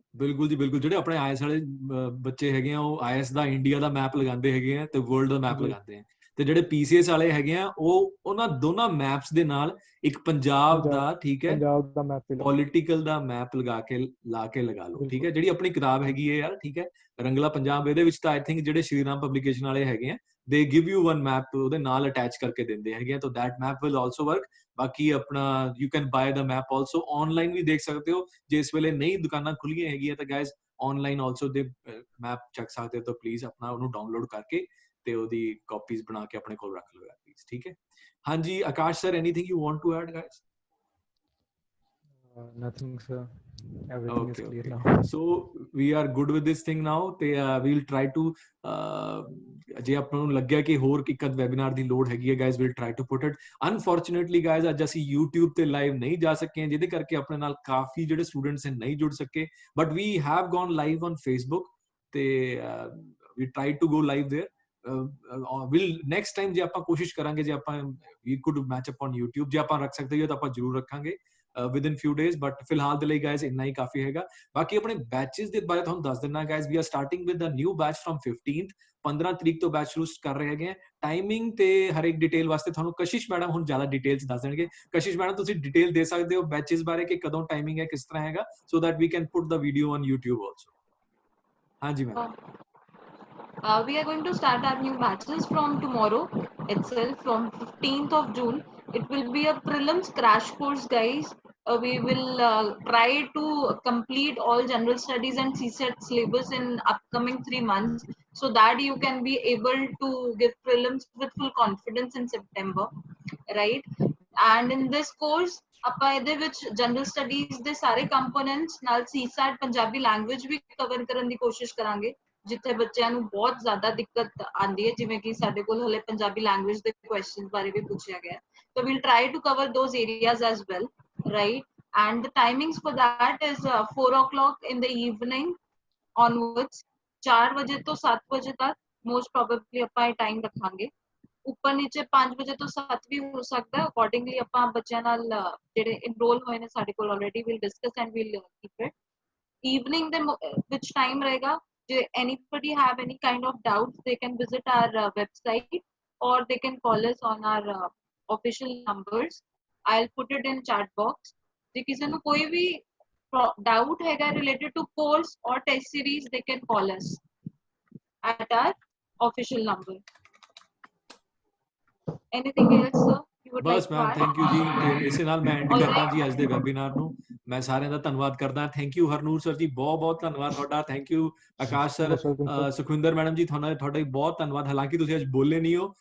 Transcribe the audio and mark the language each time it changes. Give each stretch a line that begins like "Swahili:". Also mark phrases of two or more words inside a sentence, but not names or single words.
Punjabi: ਬਿਲਕੁਲ ਜੀ ਬਿਲਕੁਲ ਜਿਹੜੇ ਆਪਣੇ ਆਈਐਸ ਵਾਲੇ ਬੱਚੇ ਹੈਗੇ ਆ ਉਹ ਆਈਐਸ ਦਾ ਇੰਡੀਆ ਦਾ ਮੈਪ ਲਗਾਉਂਦੇ ਹੈਗੇ ਆ ਤੇ ਵਰਲਡ ਦਾ ਮੈਪ ਲਗਾਉਂਦੇ ਆ ਤੇ ਜਿਹੜੇ PCS ਵਾਲੇ ਹੈਗੇ ਆ ਉਹ ਉਹਨਾਂ ਦੋਨਾਂ ਮੈਪਸ ਦੇ ਨਾਲ ਇੱਕ ਪੰਜਾਬ ਦਾ ਠੀਕ ਹੈ ਪੰਜਾਬ ਦਾ ਮੈਪ ਪੋਲੀਟੀਕਲ ਦਾ ਮੈਪ ਲਗਾ ਲਓ ਠੀਕ ਹੈ ਜਿਹੜੀ ਆਪਣੀ ਕਿਤਾਬ ਹੈਗੀ ਹੈ ਯਾਰ ਠੀਕ ਹੈ ਰੰਗਲਾ ਪੰਜਾਬ ਇਹਦੇ ਵਿੱਚ ਤਾਂ
English: I think
Punjabi: ਜਿਹੜੇ ਸ਼੍ਰੀ ਰਾਮ ਪਬਲਿਕੇਸ਼ਨ ਵਾਲੇ ਹੈਗੇ ਆ
English: they give you one map
Punjabi: ਉਹਦੇ ਨਾਲ ਅਟੈਚ ਕਰਕੇ ਦਿੰਦੇ ਹੈਗੇ ਤਾਂ
English: that map will also work
Punjabi: ਬਾਕੀ ਆਪਣਾ
English: you can buy the map also online
Punjabi: ਵੀ ਦੇਖ ਸਕਦੇ ਹੋ ਜੇ ਇਸ ਵੇਲੇ ਨਹੀਂ ਦੁਕਾਨਾਂ ਖੁੱਲੀਆਂ ਹੈਗੀਆਂ ਤਾਂ
English: guys online also
Punjabi: ਦੇ ਮੈਪ ਚੱਕ ਸਕਦੇ ਹੋ ਤਾਂ ਪਲੀਜ਼ ਆਪਣਾ ਉਹਨੂੰ ਡਾਊਨਲੋਡ ਕਰਕੇ ਤੇ ਉਹਦੀ ਕਾਪੀਜ਼ ਬਣਾ ਕੇ ਆਪਣੇ ਕੋਲ ਰੱਖ ਲਓ ਯਾਰ ਪਲੀਜ਼ ਠੀਕ ਹੈ ਹਾਂਜੀ ਆਕਾਸ਼ ਸਰ
English: anything you want to add guys nothing sir everything is clear now so we are good with this thing now
Punjabi: ਤੇ
English: we will try to
Punjabi: ਜੇ ਆਪਾਂ ਨੂੰ ਲੱਗਿਆ ਕਿ ਹੋਰ ਇੱਕ ਅੱਧ ਵੈਬਿਨਾਰ ਦੀ ਲੋੜ ਹੈਗੀ ਹੈ ਗਾਇਜ਼
English: we'll try to put it unfortunately guys
Punjabi: ਅੱਜ ਅਸੀਂ YouTube ਤੇ ਲਾਈਵ ਨਹੀਂ ਜਾ ਸਕੇ ਜਿਹਦੇ ਕਰਕੇ ਆਪਣੇ ਨਾਲ ਕਾਫੀ ਜਿਹੜੇ ਸਟੂਡੈਂਟਸ ਨੇ ਨਹੀਂ ਜੁੜ ਸਕੇ
English: but we have gone live on Facebook
Punjabi: ਤੇ
English: we tried to go live there will next time
Punjabi: ਜੇ ਆਪਾਂ ਕੋਸ਼ਿਸ਼ ਕਰਾਂਗੇ ਜੇ ਆਪਾਂ
English: we could match up on YouTube
Punjabi: ਜੇ ਆਪਾਂ ਰੱਖ ਸਕਦੇ ਹਾਂ ਤਾਂ ਆਪਾਂ ਜ਼ਰੂਰ ਰੱਖਾਂਗੇ
English: within few days but
Punjabi: ਫਿਲਹਾਲ ਦੇ ਲਈ guys ਇੰਨਾ ਹੀ ਕਾਫੀ ਹੈਗਾ ਬਾਕੀ ਆਪਣੇ ਬੈਚਸ ਦੇ ਬਾਰੇ ਤੁਹਾਨੂੰ ਦੱਸ ਦਿੰਨਾ
English: guys we are starting with the new batch from 15th
Punjabi: 15 ਤਰੀਕ ਤੋਂ ਬੈਚ ਸ਼ੁਰੂ ਕਰ ਰਹੇ ਹੈਗੇ ਟਾਈਮਿੰਗ ਤੇ ਹਰ ਇੱਕ ਡਿਟੇਲ ਵਾਸਤੇ ਤੁਹਾਨੂੰ ਕਸ਼ਿਸ਼ ਮੈਡਮ ਹੁਣ ਜ਼ਿਆਦਾ ਡਿਟੇਲਸ ਦੱਸ ਦੇਣਗੇ ਕਸ਼ਿਸ਼ ਮੈਡਮ ਤੁਸੀਂ ਡਿਟੇਲ ਦੇ ਸਕਦੇ ਹੋ ਬੈਚਸ ਬਾਰੇ ਕਿ ਕਦੋਂ ਟਾਈਮਿੰਗ ਹੈ ਕਿਸ ਤਰ੍ਹਾਂ ਹੈਗਾ
English: so that we can put the video on YouTube also
Punjabi: ਹਾਂਜੀ ਮੈਮ
English: we are going to start our new batches from tomorrow itself from 15th of June it will be a prelims crash course guys we will try to complete all general studies and CSAT syllabus in upcoming 3 months so that you can be able to give prelims with full confidence in September right and in this course
Punjabi: ਆਪਾਂ ਇਹਦੇ ਵਿੱਚ
English: general studies
Punjabi: ਦੇ ਸਾਰੇ ਕੰਪੋਨੈਂਟਸ ਨਾਲ CSAT ਪੰਜਾਬੀ ਲੈਂਗੁਏਜ ਵੀ ਕਵਰ ਕਰਨ ਦੀ ਕੋਸ਼ਿਸ਼ ਕਰਾਂਗੇ ਜਿੱਥੇ ਬੱਚਿਆਂ ਨੂੰ ਬਹੁਤ ਜ਼ਿਆਦਾ ਦਿੱਕਤ ਆਉਂਦੀ ਹੈ ਜਿਵੇਂ ਕਿ ਸਾਡੇ ਕੋਲ ਹਲੇ ਪੰਜਾਬੀ ਲੈਂਗੁਏਜ ਦੇ ਕੁਐਸਚਨਸ ਬਾਰੇ ਵੀ ਪੁੱਛਿਆ ਗਿਆ
English: so we'll try to cover those areas as well right and the timings for that is 4 o'clock in the evening onwards
Punjabi: 4 ਵਜੇ ਤੋਂ 7 ਵਜੇ ਤੱਕ
English: most probably
Punjabi: ਆਪਾਂ ਇਹ ਟਾਈਮ ਰੱਖਾਂਗੇ ਉੱਪਰ ਨੀਚੇ 5 ਵਜੇ ਤੋਂ 7 ਵੀ ਹੋ ਸਕਦਾ ਅਕੋਰਡਿੰਗਲੀ ਆਪਾਂ ਬੱਚਿਆਂ ਨਾਲ ਜਿਹੜੇ ਇਨਰੋਲ ਹੋਏ ਨੇ ਸਾਡੇ ਕੋਲ ਆਲਰੇਡੀ
English: we'll discuss and we'll keep it evening
Punjabi: ਦੇ ਵਿੱਚ ਟਾਈਮ ਰਹੇਗਾ
English: anybody have any kind of doubts they can visit our website or they can call us on our official numbers I'll put it in chat box
Punjabi: ਜੇ ਕਿਸੇ ਨੂੰ ਕੋਈ ਵੀ doubt ਹੈਗਾ
English: related to course or test series they can call us at our official number anything else sir you would
Punjabi: ਬਸ
English: like to ਮੈਮ add? thank you
Punjabi: ਜੀ ਤੇ ਇਸੇ ਨਾਲ ਮੈਂ ਐਂਡ
English: All
Punjabi: ਕਰਦਾ
English: right.
Punjabi: ਜੀ ਅੱਜ ਦੇ ਵੈਬਿਨਾਰ ਨੂੰ ਮੈਂ ਸਾਰਿਆਂ ਦਾ ਧੰਨਵਾਦ ਕਰਦਾ
English: thank you
Punjabi: ਹਰਨੂਰ ਸਰ ਜੀ ਬਹੁਤ ਬਹੁਤ ਧੰਨਵਾਦ ਤੁਹਾਡਾ
English: thank you
Punjabi: ਆਕਾਸ਼ ਸਰ ਸੁਖਵਿੰਦਰ ਮੈਡਮ ਜੀ ਤੁਹਾਡਾ ਵੀ ਬਹੁਤ ਧੰਨਵਾਦ ਹਾਲਾਂਕਿ ਤੁਸੀਂ ਅੱਜ ਬੋਲੇ ਨਹੀਂ ਹੋ